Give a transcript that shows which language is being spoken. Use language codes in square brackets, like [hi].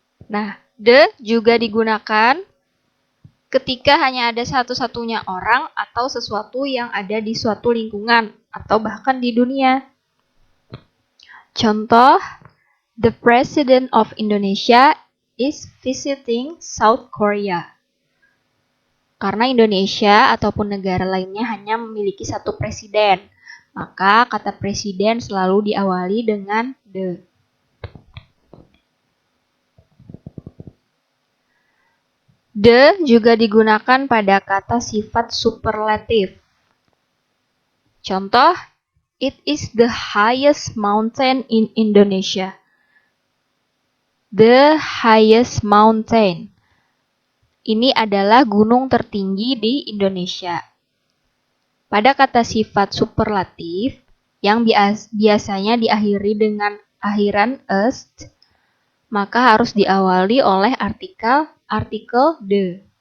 [id] Nah, the juga digunakan ketika hanya ada satu-satunya orang atau sesuatu yang ada di suatu lingkungan atau bahkan di dunia. Contoh, [en] the President of Indonesia is visiting South Korea. [id] Karena Indonesia ataupun negara lainnya hanya memiliki satu presiden, maka kata presiden selalu diawali dengan the. The juga digunakan pada kata sifat superlatif. Contoh, [en] it is the highest mountain in Indonesia. The highest mountain. [id] Ini adalah gunung tertinggi di Indonesia. Pada kata sifat superlatif yang biasanya diakhiri dengan akhiran est, maka harus diawali oleh artikel the.